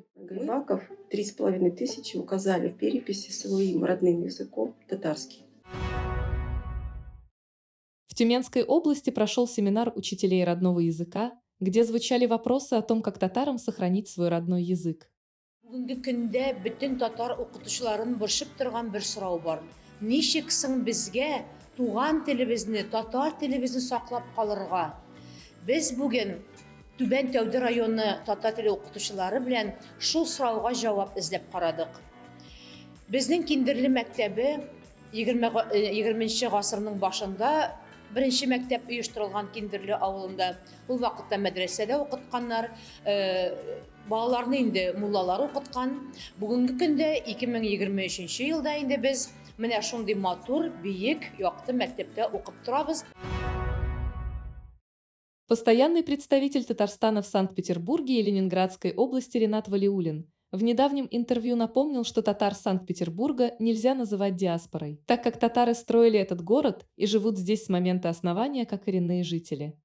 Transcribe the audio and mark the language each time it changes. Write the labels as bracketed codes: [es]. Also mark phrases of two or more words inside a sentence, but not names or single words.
[ru] Гайбаков 3500 указали в переписи своим родным языком татарский. В Тюменской области прошел семинар учителей родного языка, где звучали вопросы о том, как татарам сохранить свой родной язык. [tt] Бүгенге көндә бөтен татар укытучыларын борчып торган бер сорау бар. Ничек соң безгә туган телебезне, татар телебезне саклап калырга? Без бүген Түбән Тәүде районы татар теле укытучылары белән шул сорауга җавап эзләп карадык. Безнең Киндерле мәктәбе 20-нче гасырның башында беренче мәктәп оештырылган Киндерле авылында. Ул вакытта мәдрәсәдә укытканнар, балаларны инде муллалар укыткан. Бүгенге көндә 2023 елда инде без менә шундый матур, биек, якты мәктәптә укып торабыз. [ru] Постоянный представитель Татарстана в Санкт-Петербурге и Ленинградской области Ренат Валиуллин в недавнем интервью напомнил, что татар Санкт-Петербурга нельзя называть диаспорой, так как татары строили этот город и живут здесь с момента основания как коренные жители.